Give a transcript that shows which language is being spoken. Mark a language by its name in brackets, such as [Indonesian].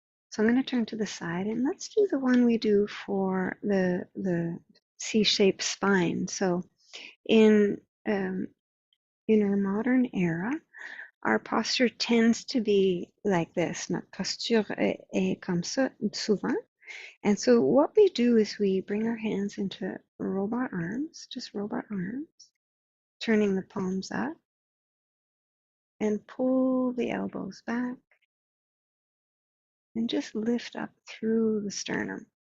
[English] So I'm going to turn to the side and let's do the one we do for the C-shaped spine. So in our modern era, our posture tends to be like this. [French] Notre posture est comme ça souvent. [English] And so what we do is we bring our hands into robot arms, just robot arms, turning the palms up and pull the elbows back and just lift up through the sternum.